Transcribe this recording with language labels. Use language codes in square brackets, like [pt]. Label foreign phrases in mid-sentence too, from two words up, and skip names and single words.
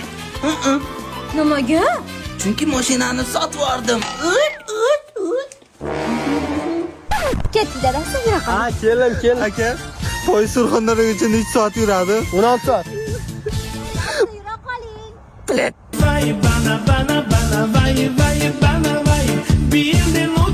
[uz] Nimaga? Chunki mashinani sotib oldim. Ketdik dadasi, yura qol. Ha, kelim. Aka, to'y Surxondaryogacha necha soat yuradi? 16 soat. Yura qoling. Bilet. Vai, bana, bana, bana, vai, vai, bana, vai. Bir